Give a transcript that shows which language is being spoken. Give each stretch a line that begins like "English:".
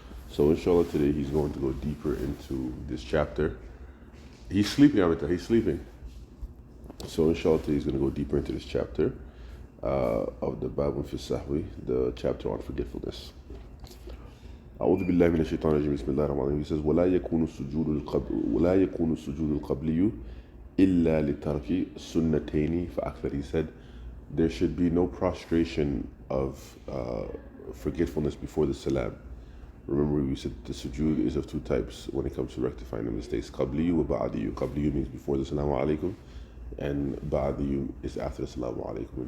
English: So inshallah today he's going to go deeper into this chapter. He's sleeping, Amita, he's sleeping. So inshallah today he's going to go deeper into this chapter of the Babun fi Sahwi, the chapter on forgetfulness.
Arabic: أعوذ بالله من الشيطان الرجيم بسم الله الرحمن الرحيم.
English: He says
Arabic: ولا يكون السجود القبلي إلا لترك سنتين فأكثر.
English: He said there should be no prostration of forgetfulness before the salam. Remember, we said the sujood is of two types when it comes to rectifying the mistakes. Qabliyu wa ba'diyu. Qabliyu means before the salamu alaikum, and ba'diyu is after the salamu alaikum.